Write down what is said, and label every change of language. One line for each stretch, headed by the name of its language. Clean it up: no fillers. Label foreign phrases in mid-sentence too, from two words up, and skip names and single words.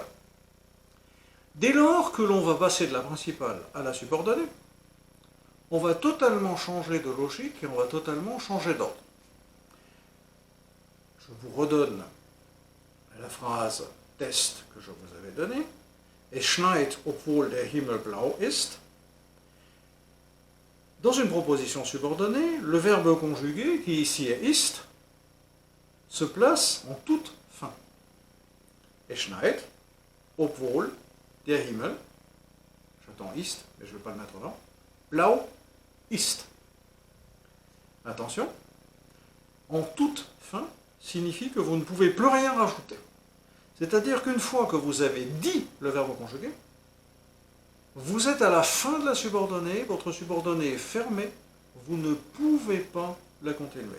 French: Dès lors que l'on va passer de la principale à la subordonnée, on va totalement changer de logique et on va totalement changer d'ordre. Je vous redonne la phrase test que je vous avais donnée.
German: Es schneit obwohl der Himmel blau ist.
French: Dans une proposition subordonnée, le verbe conjugué, qui ici est ist, se place en toute fin.
German: Es schneit, obwohl der Himmel, j'attends ist,
French: mais je ne vais pas le mettre là,
German: blau ist.
French: Attention, en toute fin signifie que vous ne pouvez plus rien rajouter. C'est-à-dire qu'une fois que vous avez dit le verbe conjugué, vous êtes à la fin de la subordonnée, votre subordonnée est fermée, vous ne pouvez pas la continuer.